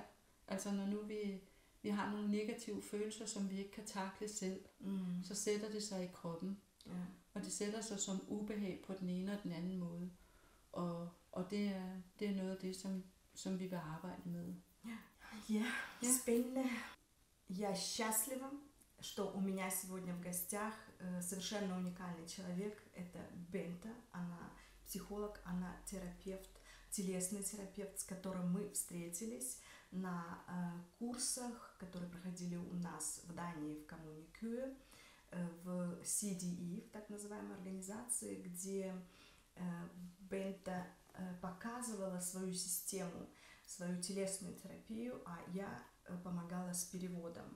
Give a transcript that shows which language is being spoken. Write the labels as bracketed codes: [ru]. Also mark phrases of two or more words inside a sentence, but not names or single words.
[da] Altså når nu vi har nogle negative følelser, som vi ikke kan takle selv, så sætter det sig i kroppen. Ja. Og det sætter sig som ubehag på den ene og den anden måde. Og det er noget af det, som vi vil arbejde med. Ja, [ru] спасибо. Я счастлива, что у меня сегодня в гостях совершенно уникальный человек. Это Бента. Она психолог, она терапевт, телесный терапевт, с которым мы встретились на курсах, которые проходили у нас в Дании, в коммуне Кюе, в CDE, в так называемой организации, где Бента показывала свою систему, свою телесную терапию, а я помогала с переводом.